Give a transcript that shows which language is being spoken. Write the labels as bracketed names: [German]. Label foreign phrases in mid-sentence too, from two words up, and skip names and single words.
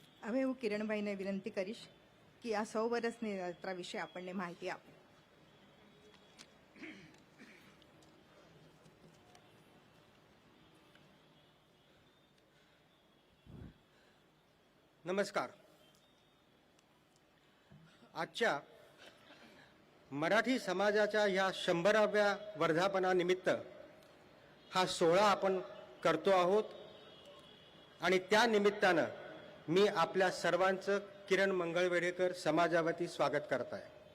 [Gujarati] હવે હું કિરણભાઈને વિનંતી કરીશ કે આ 100 વર્ષની યાત્રા વિશે આપણને માહિતી આપે. [Marathi] नमस्कार. आजच्या मराठी समाजाच्या ह्या 100व्या वर्धापनानिमित्त हा सोहळा आपण करतो आहोत आणि त्या निमित्तानं मी आपल्या सर्वांचं किरण मंगळवेढेकर समाजावती स्वागत करत आहे.